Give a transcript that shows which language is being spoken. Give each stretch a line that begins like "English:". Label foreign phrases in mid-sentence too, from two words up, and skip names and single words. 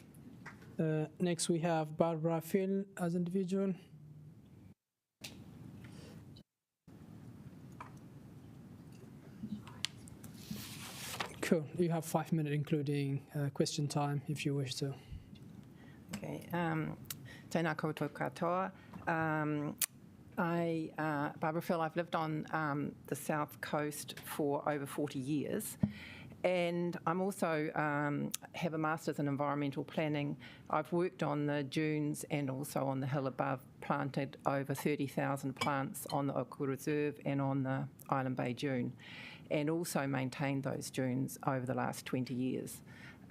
English: Next, we have Barbara Phil as individual. Cool. You have 5 minutes, including question time, if you wish to.
Māori: Okay. Tēnā koutou katoa.
English: Barbara Phil, I've lived on the south coast for over 40 years. And I'm also have a master's in environmental planning. I've worked on the dunes and also on the hill above, planted over 30,000 plants on the Oku Reserve and on the Island Bay Dune, and also maintained those dunes over the last 20 years.